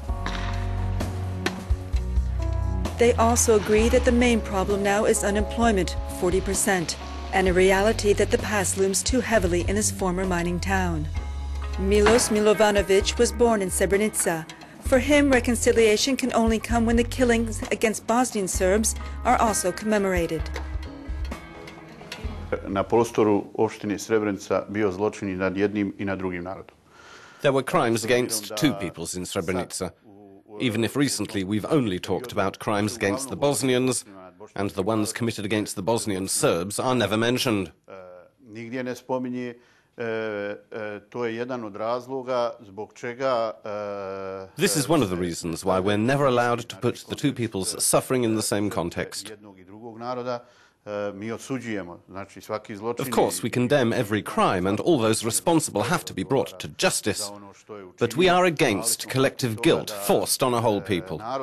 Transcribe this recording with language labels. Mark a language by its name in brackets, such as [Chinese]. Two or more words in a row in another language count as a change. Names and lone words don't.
[English] They also agree that the main problem now is unemployment, 40%, and a reality that the past looms too heavily in this former mining town. Milos Milovanovic was born in Srebrenica. For him, reconciliation can only come when the killings against Bosnian Serbs are also commemorated. [Serbian] Na prostoru opštine Srebrenica bio zločini nad jednim I nad drugim narodom. [English] There were crimes against two peoples in Srebrenica, even if recently we've only talked about crimes against the Bosnians, and the ones committed against the Bosnian Serbs are never mentioned. [Serbian] Nigdje ne spominje, to je jedan od razloga zbog čega. [English] This is one of the reasons why we're never allowed to put the two peoples suffering in the same context. Of course, we condemn every crime and all those responsible have to be brought to justice. But we are against collective guilt forced on a whole people.